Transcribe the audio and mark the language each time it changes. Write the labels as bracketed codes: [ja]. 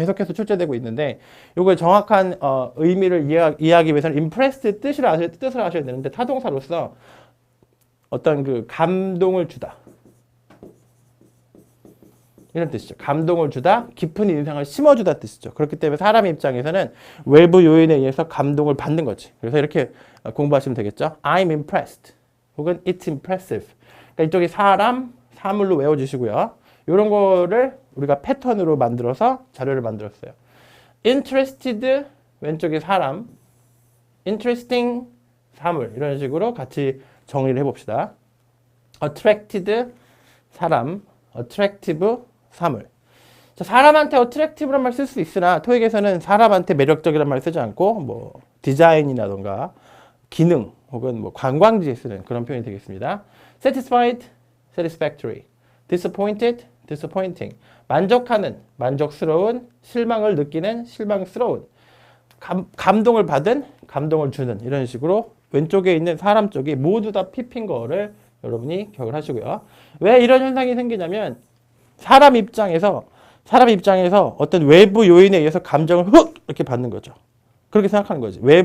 [ko] 계속해서 출제되고 있는데 요거의 정확한 의미를 이해하기 위해서는 impressed 뜻을 아셔야 되는데 타동사로서 어떤 그 감동을 주다 이런 뜻이죠. 감동을 주다, 깊은 인상을 심어주다 뜻이죠. 그렇기 때문에 사람의 입장에서는 외부 요인에 의해서 감동을 받는 거지. 그래서 이렇게 공부하시면 되겠죠. [en] I'm impressed 혹은 it's impressive. [ko] 그러니까 이쪽이 사람, 사물로 외워주시고요. 이런 거를 우리가 패턴으로 만들어서 자료를 만들었어요. interested 왼쪽이 사람, interesting 사물 이런 식으로 같이 정리를 해봅시다. attracted 사람, attractive 사물. 자, 사람한테 attractive란 말 쓸 수 있으나 토익에서는 사람한테 매력적이란 말 쓰지 않고 뭐 디자인이라던가 기능 혹은 뭐 관광지에 쓰는 그런 표현이 되겠습니다. [en] satisfied, satisfactory, disappointed, disappointing. [ko] 만족하는, 만족스러운, 실망을 느끼는, 실망스러운, 감동을 받은, 감동을 주는 이런 식으로 왼쪽에 있는 사람 쪽이 모두 다 pp인 거를 여러분이 기억을 하시고요. 왜 이런 현상이 생기냐면 사람 입장에서 어떤 외부 요인에 의해서 감정을 훅 이렇게 받는 거죠. 그렇게 생각하는 거지.